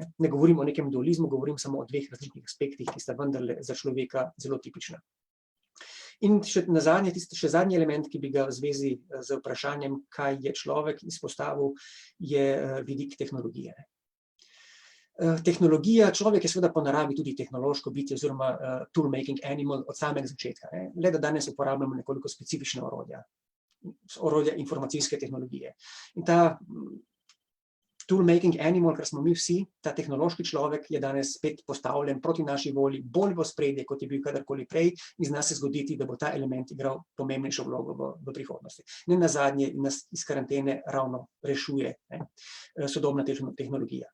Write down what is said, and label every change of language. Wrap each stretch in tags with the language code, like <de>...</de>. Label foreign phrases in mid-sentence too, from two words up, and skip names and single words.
<sl>Ne govorim o nekem dualizmu, govorim samo o dveh različnih aspektih, ki sta vendarle za človeka zelo tipična. In še zadnji element, ki bi ga v zvezi z vprašanjem, kaj je človek izpostavil, je vidik tehnologije. Tehnologija, človek je seveda po naravi tudi tehnološko bitje oziroma</sl> <en>tool-making animal</en> <sl>od samega začetka. Le da danes uporabljamo nekoliko specifična orodja. orodja informacijske tehnologije. In ta</sl> <en>tool-making animal,</en> <sl>kar smo mi vsi, ta tehnološki človek je danes spet postavljen proti naši volji, bolj v ospredje, kot je bil kadarkoli prej, in zna se zgoditi, da bo ta element igral pomembnejšo vlogo v prihodnosti. Ne nazadnje nas iz karantene ravno rešuje sodobna tehnologija.</sl>